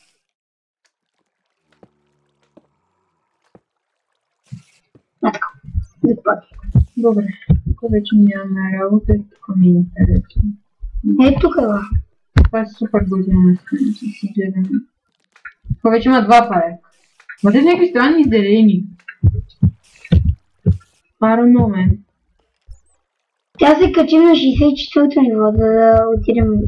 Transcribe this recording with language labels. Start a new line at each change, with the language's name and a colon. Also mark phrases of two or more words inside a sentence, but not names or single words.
Bulgarian: Така. Закопаваме. Добре. Тук вече нямаме работа и тук ми е интересно. Тук е. Това е супер готино место. Си гледаме. Тук вече има два паяка. Ма те някакви странни зелени.
English: I don't know, man.
Bulgarian: Тя се качи на 64-то ниво, за да отидем.